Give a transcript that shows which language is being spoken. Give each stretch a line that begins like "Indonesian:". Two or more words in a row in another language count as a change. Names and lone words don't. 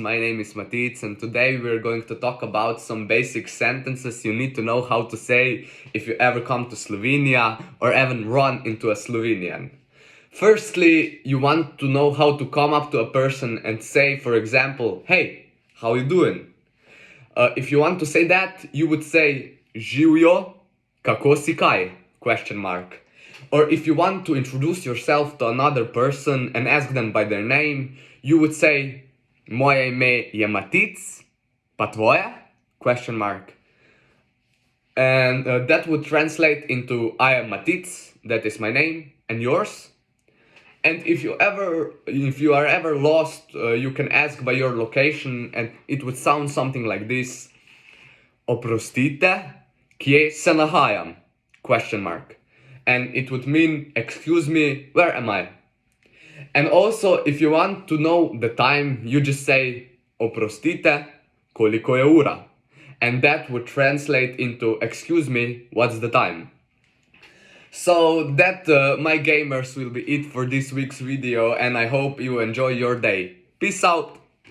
English: My name is Matic and today we're going to talk about some basic sentences you need to know how to say if you ever come to Slovenia or even run into a Slovenian. Firstly, you want to know how to come up to a person and say, for example, hey, how you doing? If you want to say that, you would say
Slovenian: živjo, kako si kaj?
English: Question mark. Or if you want to introduce yourself to another person and ask them by their name, you would say
Slovenian: moje ime je Matic, pa tvoje?
English: Question mark. And that would translate into I am Matic, that is my name, and yours. And if you are ever lost, you can ask by your location and it would sound something like this.
Slovenian: Oprostite, kje se nahajam?
English: Question mark. And it would mean, excuse me, where am I? And also, if you want to know the time, you just say,
Slovenian: oprostite, koliko je ura?
English: And that would translate into, excuse me, what's the time? So that, my gamers, will be it for this week's video, and I hope you enjoy your day. Peace out!